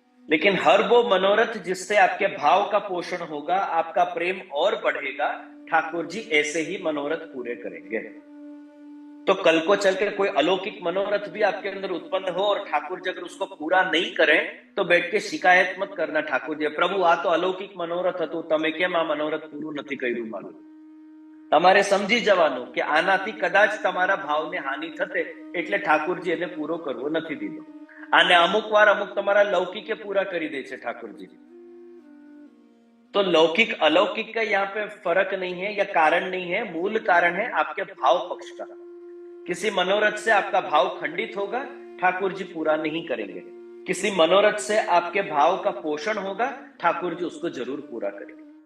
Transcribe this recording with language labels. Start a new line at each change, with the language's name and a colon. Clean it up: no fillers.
Hindi: लेकिन हर वो मनोरथ जिससे आपके भाव का पोषण होगा, आपका प्रेम और बढ़ेगा, ठाकुर जी ऐसे ही मनोरथ पूरे करेंगे। तो कल को चल के कोई अलौकिक मनोरथ भी आपके अंदर उत्पन्न हो और ठाकुर जी अगर उसको पूरा नहीं करें, तो बैठ के शिकायत मत करना ठाकुर जी, प्रभु आ तो अलौकिक मनोरथ
Gujarati: હતું, તમે કેમ આ मनोरथ પૂરું નથી કર્યું મારું। તમારે સમજી જવાનું કે આનાથી કદાચ તમારા ભાવને હાનિ થશે, એટલે ઠાकुरજી એને પૂરો કરવો નથી દીધો। આને અમુક વાર અમુક તમારા લૌકિકે પૂરા કરી દે છે ઠાकुरજી।
Hindi: तो लौकिक अलौकिक का यहाँ पे फर्क नहीं है या कारण नहीं है, मूल कारण है आपके भाव पक्ष का। किसी मनोरथ से आपका भाव खंडित होगा, ठाकुर जी पूरा नहीं करेंगे। किसी मनोरथ से आपके भाव का पोषण होगा, ठाकुर जी उसको जरूर पूरा करेंगे।